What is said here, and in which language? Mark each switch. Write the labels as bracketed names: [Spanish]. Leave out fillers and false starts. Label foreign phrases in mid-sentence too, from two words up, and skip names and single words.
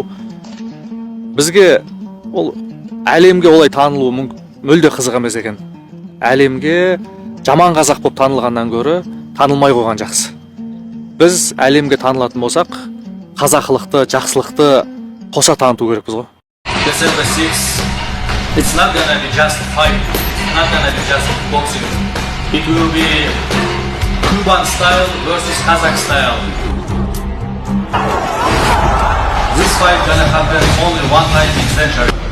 [Kazakh] Бізге ол әлемге олай танылу мүлде қызық емес екен. Әлемге жаман қазақ болып танылғаннан гөрі танылмай қойған жақсы. Біз әлемге танылатын болсақ, қазақылықты, жақсылықты қоса таныту керекпіз ғой. [English] December 6, it's not gonna be just fight, not gonna be just boxing. It will be Cuban style versus Kazakh style. This fight gonna happen only one time in century.